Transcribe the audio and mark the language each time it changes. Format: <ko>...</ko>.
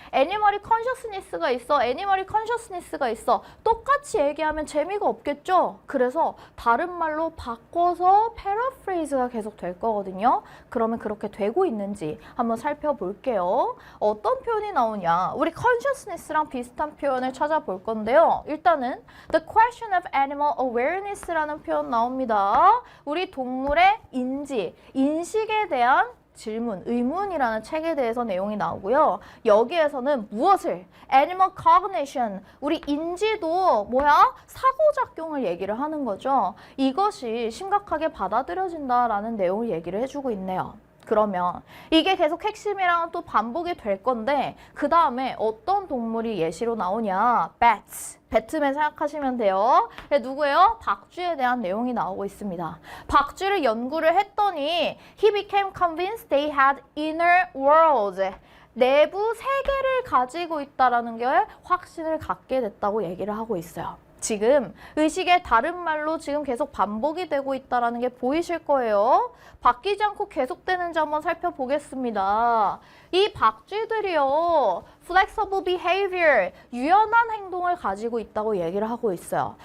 <ko>애니멀이 컨셔스니스가 있어. 애니멀이 컨셔스니스가 있어. 똑같이 얘기하면 재미가 없겠죠? 그래서 다른 말로 바꿔서 패러프레이즈가 계속 될 거거든요. 그러면 그렇게 되고 있는지 한번 살펴볼게요. 어떤 표현이 나오냐? 우리 컨셔스니스랑 비슷한 표현을 찾아볼 건데요. 일단은 The question of animal awareness 라는 표현 나옵니다. 우리 동물의 인지, 인식에 대한 질문, 의문이라는 책에 대해서 내용이 나오고요. 여기에서는 무엇을? Animal cognition, 우리 인지도 뭐야? 사고작용을 얘기를 하는 거죠. 이것이 심각하게 받아들여진다라는 내용을 얘기를 해주고 있네요. 그러면 이게 계속 핵심이랑 또 반복이 될 건데 그 다음에 어떤 동물이 예시로 나오냐?</ko> <en>Bats.</en> <ko>배트맨 생각하시면 돼요. 누구예요? 박쥐에 대한 내용이 나오고 있습니다.</ko> <en>박쥐를 연구를 했더니 He became convinced they had inner worlds.</en> <ko>내부 세계를 가지고 있다는 게 확신을 갖게 됐다고 얘기를 하고 있어요. 지금 의식의 다른 말로 지금 계속 반복이 되고 있다는 게 보이실 거예요. 바뀌지 않고 계속되는지 한번 살펴보겠습니다. 이 박쥐들이요. flexible behavior, 유연한 행동을 가지고 있다고 얘기를 하고 있어요.</ko>